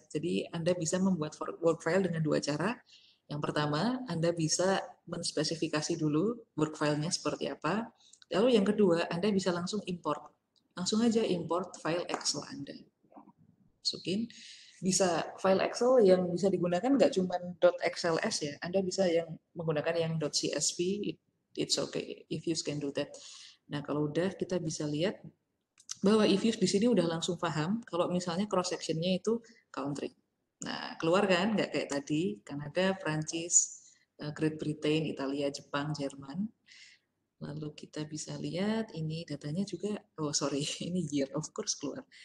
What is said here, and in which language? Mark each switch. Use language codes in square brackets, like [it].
[id] Jadi Anda bisa membuat work file dengan dua cara. Yang pertama, Anda bisa menspesifikasi dulu work file-nya seperti apa. Lalu yang kedua, Anda bisa langsung import. Langsung aja import file Excel Anda. Masukin. Bisa file Excel yang bisa digunakan nggak cuma .xls ya. Anda bisa yang menggunakan yang .csv. [en] It's okay if you can do that. [id] Nah, kalau udah kita bisa lihat bahwa Ifyus di sini udah langsung paham kalau misalnya cross sectionnya itu country. Nah, keluar kan nggak kayak tadi Kanada, Prancis, Great Britain, Italia, Jepang, Jerman. Lalu kita bisa lihat ini datanya juga, oh sorry, ini year of course keluar.